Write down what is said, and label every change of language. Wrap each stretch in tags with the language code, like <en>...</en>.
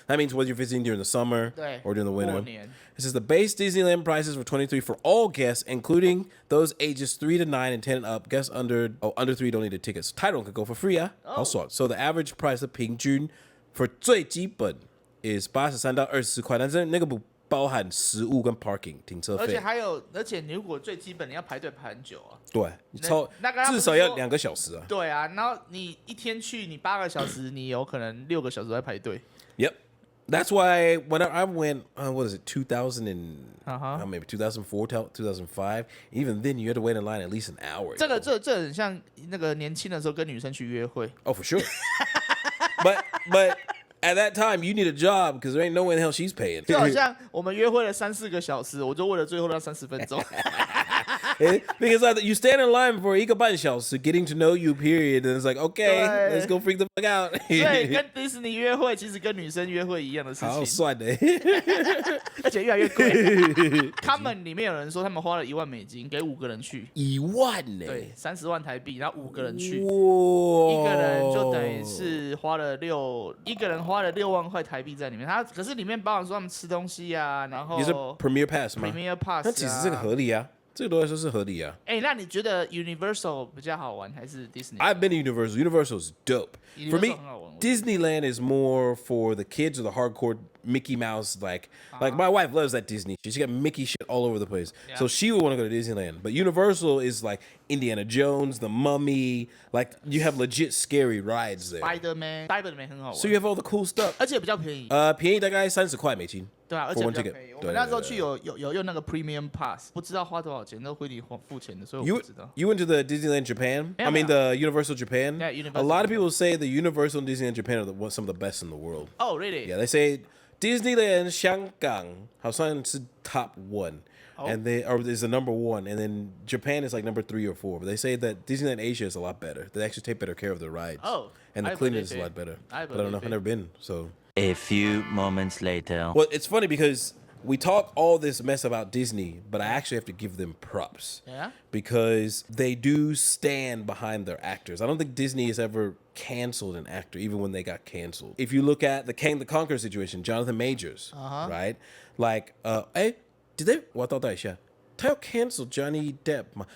<en>That means whether you're visiting during the summer or during the winter. This is the base Disneyland prices for 23 for all guests, including those ages 3 to 9 and 10 and up. Guests under 3 don't need a ticket. Title could go for free, Also, so the average price of 平均 for 最基本 is</en> <zh>83到24块，但是那个不包含食物跟 parking 停车费，而且你如果最基本你要排队排很久啊，对，至少要2个小時啊。对啊，然後你一天去你8個小時，你有可能6個小時在排隊。</zh> <en>Yep. That's why when I went, what is it, 2000 and maybe 2004, 2005, even then you had to wait in line at least an hour.</en> <zh>这很像那个年轻的时候跟女生去约会。</zh> <en>Oh, for sure. but at that time, you need a job because there ain't no way in hell she's paying.</en> <zh>就好像我们约会了3-4個小時，我就為了最後那30分鐘。</zh> <en>Because you stand in line for</en> <zh>1個半小時</zh> <en>getting to know you, period, and it's like, okay, let's go freak the fuck out.</en> <zh>所以跟迪士尼約會其實跟女生約會一樣的事情。好帥的，而且越來越貴。他們裡面有人說他們花了1萬美金給5個人去。 1萬呢？對，30萬台幣，然後5個人去，哇，一個人就等於是一個人花了6萬塊台幣在裡面。可是裡面包含說他們吃東西啊，然後也是 Premier Pass 嗎？</zh> <en>Premier Pass</en> <zh>那其實這個合理啊。這個對我來說是合理啊。那你覺得 Universal 比較好玩還是 Disney?</zh> <en>I've been to Universal. Universal is dope. For me, Disneyland is more for the kids or the hardcore Mickey Mouse. Like my wife loves that Disney shit. She got Mickey shit all over the place. Yeah. So she would want to go to Disneyland. But Universal is like Indiana Jones, The Mummy. Like you have legit scary rides there.</en> <zh>Spider-Man 很好玩。</zh> <en>So you have all the cool stuff.</en> <zh>而且比較便宜。便宜大概30塊美金。對啊，而且比較便宜。我們那時候去有用那個 Premium Pass， 不知道花多少錢，都會你付錢的，所以我不知道。</zh> <en>You went to the Disneyland Japan? Yeah, I mean the Universal Japan? Yeah, Universal. A lot of people say the Universal and Disneyland Japan are some of the best in the world. Oh, really? Yeah, they say Disneyland 香港好像是 top 1. And is the number 1, and then Japan is like number 3 or 4. But they say that Disneyland Asia is a lot better. They actually take better care of their rides. Oh, and the cleanliness is a lot better. But I don't know. I've never been. So a few moments later. Well, it's funny because we talk all this mess about Disney, but I actually have to give them props. Yeah. Because they do stand behind their actors. I don't think Disney has ever canceled an actor, even when they got canceled. If you look at the Kang the Konqueror situation, Jonathan Majors, right? Like, did they?</en> <zh>我倒带一下，他要 cancel Johnny Depp 吗？</zh>